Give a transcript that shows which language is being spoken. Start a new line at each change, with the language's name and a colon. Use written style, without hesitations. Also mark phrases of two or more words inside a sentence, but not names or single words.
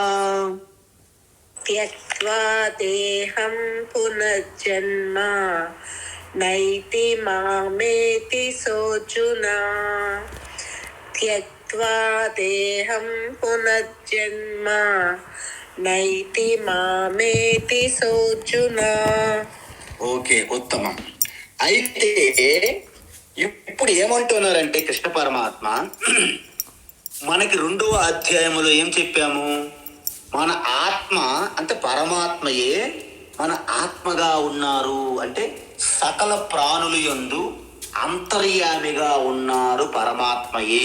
Sanskrit: త్యక్త్వా దేహం పునర్జన్మ నైతి మామేతి సోర్జున. త్యక్త్వా దేహం పునర్జన్మ నైతి మామేతి సోర్జున.
Telugu: ఓకే, ఉత్తమం. అయితే ఇప్పుడు ఏమంటున్నారంటే కృష్ణ పరమాత్మ మనకి 2వ అధ్యాయములో ఏం చెప్పాము? మన ఆత్మ అంటే పరమాత్మయే మన ఆత్మగా ఉన్నారు, అంటే సకల ప్రాణులు యందు అంతర్యామిగా ఉన్నారు పరమాత్మయే.